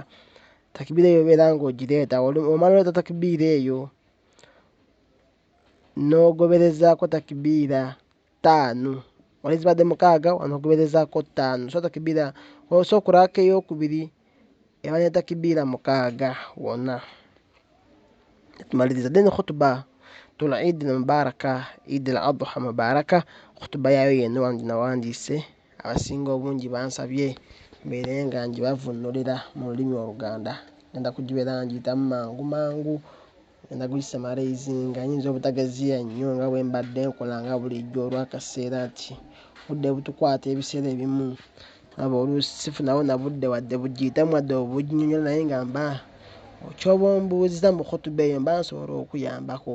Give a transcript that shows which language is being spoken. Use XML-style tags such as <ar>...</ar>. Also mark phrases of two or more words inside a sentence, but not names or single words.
<lg>Takbira eyo obeera ng'ogireeta, omala oleeta takbira eyo n'ogoberezaako takbira ttaano. Wali zibadde mukaaga onoogoberezaako ttaano. So takbira so ku raka ey'okubiri eba ne takbira mukaaga wonna. Tumaliriza. Then khutba tul Eid al-Mubaraka,</lg> <ar>عيد الأضحى مباركة,</ar> <lg>khutba yaayo yenna nawandiise, abasinga obungi bansabye mbeere nga ngibavvuunulira mu lulimi Oluganda. Ngenda kugibeera nga ngiyitamu mangu mangu, ngenda kugisamalaizinga, nyinza obutagaziya nnyo nga bwe mbadde nkola nga bulijjo olw'akaseera nti obudde butukwata ebiseera ebimu, aba oluusi sifunawo na budde wadde bugiyitamu wadde obuginyonnyola, naye nga mba ky'oba ombuuziza mu khutba eyo mba nsobola okuyambako.</lg>